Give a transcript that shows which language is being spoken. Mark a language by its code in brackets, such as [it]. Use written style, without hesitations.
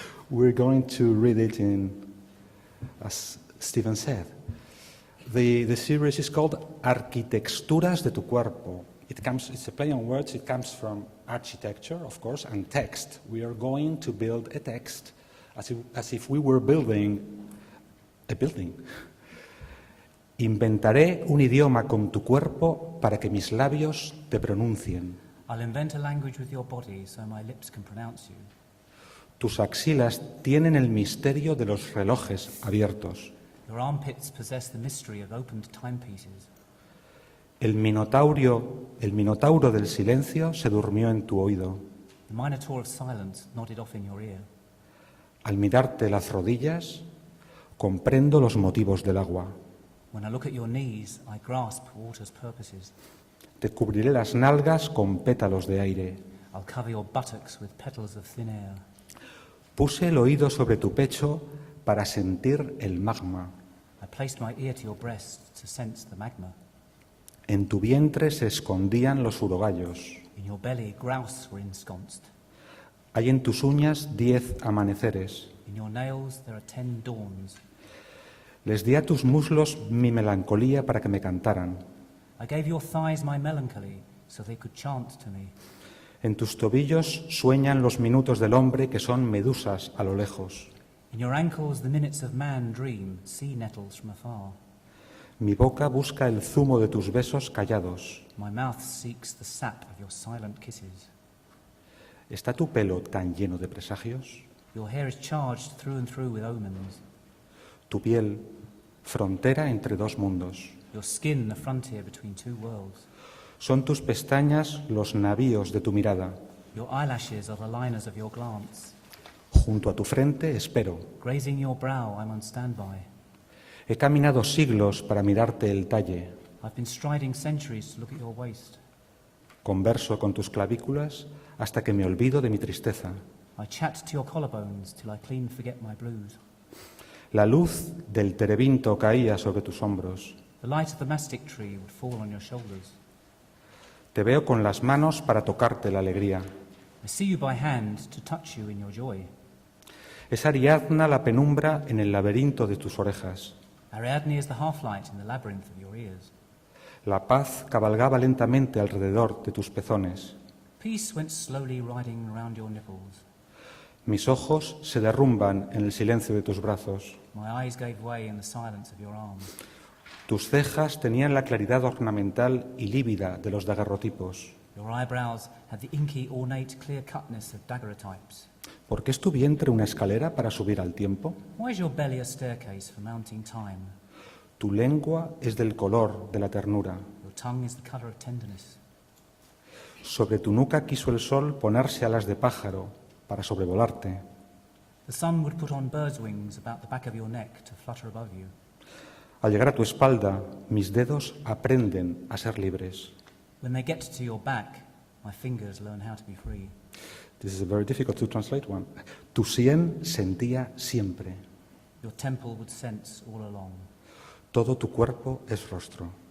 [en] We're going to read it as Stephen said. The series is called Arquitecturas de tu Cuerpo. It's a play on words. It comes from architecture, of course, and text. We are going to build a text as if we were building a building. [es] Inventaré un idioma con tu cuerpo para que mis labios te pronuncien. [en] I'll invent a language with your body so my lips can pronounce you. [es] Tus axilas tienen el misterio de los relojes abiertos. [en] Your armpits possess the mystery of opened timepieces. [es] El minotauro del silencio se durmió en tu oído. [en] The minotaur of silence nodded off in your ear. [es] Al mirarte las rodillas, comprendo los motivos del agua. [en] When I look at your knees, I grasp water's purposes. [es] Te cubriré las nalgas con pétalos de aire. [en] I'll cover your buttocks with petals of thin air. [es] Puse el oído sobre tu pecho para sentir el magma. [en] I placed my ear to your breast to sense the magma. [es] En tu vientre se escondían los urogallos. [en] In your belly, grouse were ensconced. [es] Hay en tus uñas 10 amaneceres. [en] In your nails, there are 10 dawns. [es] Les di a tus muslos mi melancolía para que me cantaran. [en] I gave your thighs my melancholy so they could chant to me. [es] En tus tobillos sueñan los minutos del hombre que son medusas a lo lejos. [en] In your ankles, the minutes of man dream, sea nettles from afar. [es] Mi boca busca el zumo de tus besos callados. [en] My mouth seeks the sap of your silent kisses. [es] ¿Está tu pelo tan lleno de presagios? [en] Your hair is charged through and through with omens. [es] Tu piel, frontera entre dos mundos. [en] Your skin, the frontier between two worlds. [es] Son tus pestañas los navíos de tu mirada. [en] Your eyelashes are the liners of your glance. [es] Junto a tu frente espero. [en] Grazing your brow, I'm on standby. [es] He caminado siglos para mirarte el talle. [en] I've been striding centuries to look at your waist. [es] Converso con tus clavículas hasta que me olvido de mi tristeza. [en] I chat to your collarbones till I clean forget my blues. [es] La luz del terebinto caía sobre tus hombros. [en] The light of the mastic tree would fall on your shoulders. [es] Te veo con las manos para tocarte la alegría. [en] I see you by hand to touch you in your joy. [es] Es Ariadna la penumbra en el laberinto de tus orejas. [en] Ariadne is the half-light in the labyrinth of your ears. [es] La paz cabalgaba lentamente alrededor de tus pezones. [en] Peace went slowly riding around your nipples. [es] Mis ojos se derrumban en el silencio de tus brazos. [en] My eyes gave way in the silence of your arms. [es] Tus cejas tenían la claridad ornamental y lívida de los daguerrotipos. [en] Your eyebrows had the inky, ornate, clear-cutness of daguerreotypes. [es] ¿Por qué es tu vientre una escalera para subir al tiempo? [en] Why is your belly a staircase for mounting time? [es] Tu lengua es del color de la ternura. [en] Your tongue is the colour of tenderness. [es] Sobre tu nuca quiso el sol ponerse alas de pájaro para sobrevolarte. [en] The sun would put on bird's wings about the back of your neck to flutter above you. [es] Al llegar a tu espalda, mis dedos aprenden a ser libres. [en] When they get to your back, my fingers learn how to be free. This is a very difficult to translate one. [es] Tu sien sentía siempre. [en] Your temple would sense all along. [es] Todo tu cuerpo es rostro.